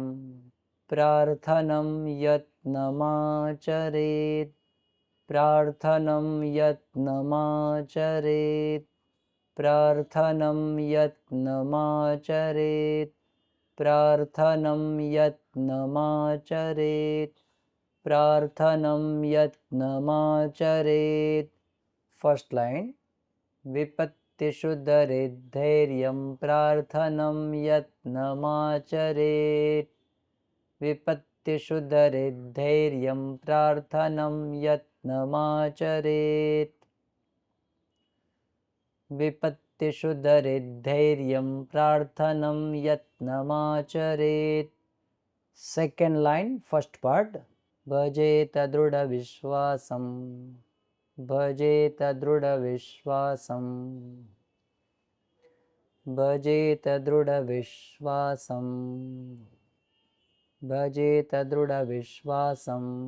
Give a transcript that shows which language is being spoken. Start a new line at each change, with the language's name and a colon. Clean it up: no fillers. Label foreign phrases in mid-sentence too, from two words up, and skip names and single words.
Sanskrit: પ્રાર્થનમ યત્નમાચરેત, પ્રાર્થનમ યત્નમાચરેત, પ્રાર્થનમ યત્નમાચરેત, પ્રાર્થનમ યત્નમાચરેત, પ્રાર્થનમ યત્નમાચરેત.
English: first line.
Sanskrit: विपत्तिषु दरिद्धैर्यं प्रार्थनं यत्नमाचरेत् विपत्तिषु दरिद्धैर्यं प्रार्थनं यत्नमाचरेत् विपत्तिषु दरिद्धैर्यं प्रार्थनं यत्नमाचरेत्
English: second line first part
Sanskrit: भजेत दृढविश्वासं भजेत दृढविश्वासं भजेत दृढविश्वासं भजेत दृढविश्वासं